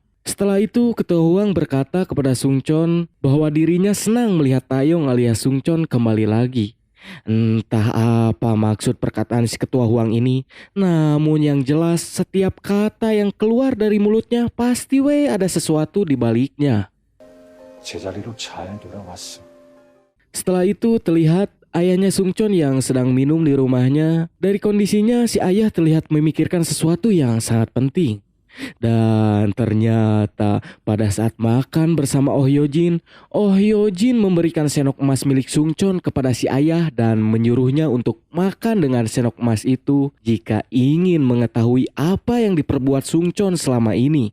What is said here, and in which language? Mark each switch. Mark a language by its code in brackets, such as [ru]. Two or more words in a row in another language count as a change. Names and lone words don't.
[id] Setelah itu ketua Huang berkata kepada Sungchon bahwa dirinya senang melihat Taeyong alias Sungchon kembali lagi. Entah apa maksud perkataan si ketua Huang ini, namun yang jelas setiap kata yang keluar dari mulutnya pasti ada sesuatu di baliknya. [ko] 제자리로 잘 돌아왔어. [id] Setelah itu terlihat ayahnya Sungchon yang sedang minum di rumahnya. Dari kondisinya si ayah terlihat memikirkan sesuatu yang sangat penting. Dan ternyata pada saat makan bersama Oh Hyojin memberikan senok emas milik Sungchon kepada si ayah dan menyuruhnya untuk makan dengan senok emas itu jika ingin mengetahui apa yang diperbuat Sungchon selama ini.